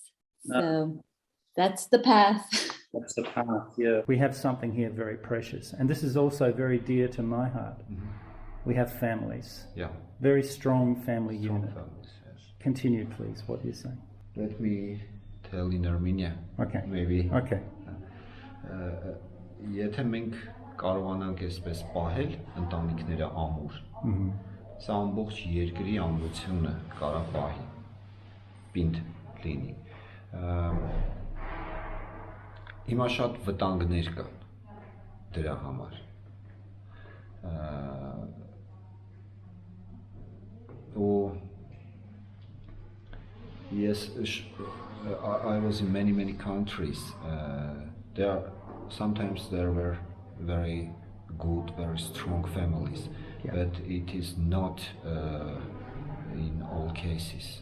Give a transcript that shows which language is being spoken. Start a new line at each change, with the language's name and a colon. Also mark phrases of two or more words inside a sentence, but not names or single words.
English: So that's the path. That's the path, yeah. We have something here very precious, and this is also very dear to my heart. We have families. Very strong family unit. Families, yes. Continue, please, what you're saying. Let me tell in Armenia. Okay. Maybe. Okay.
Armenian: Եթե մենք կարողանանք այսպես պահել ընտանիքները ամուր, սա ամբողջ երկրի ամրությունը կարա պահի, պինդ լինի։ Հիմա շատ վտանգներ կան դրա համար։
English: Yes, I was in many countries. Sometimes there were very good, very strong families, but it is not in all cases.